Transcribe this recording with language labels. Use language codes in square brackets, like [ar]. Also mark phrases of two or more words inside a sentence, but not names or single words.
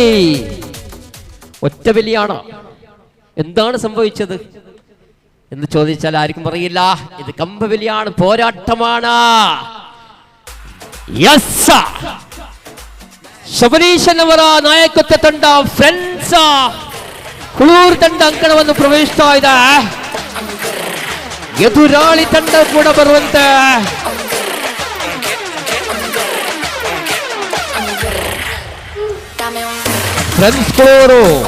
[ml] ഒറ്റവലിയാണ്. എന്താണ് സംഭവിച്ചത് എന്ന് ചോദിച്ചാൽ ആർക്കും പറയില്ല. ഇത് കമ്പവലിയാണ്, പോരാട്ടമാണ്. [kn] ಶಬರೀಶನ್ ಅವರ ನಾಯಕತ್ವ ತಂಡ ಫ್ರೆಂಡ್ಸ್ ಕುಳೂರು ತಂಡ ಅಂಕಣವನ್ನು ಪ್ರವೇಶಿಸ್ತಾ ಇದೆ. ಎದುರಾಳಿ ತಂಡ ಕೂಡ ಬರುವಂತೆ ಫ್ರೆಂಡ್ಸ್ ಕುಳೂರು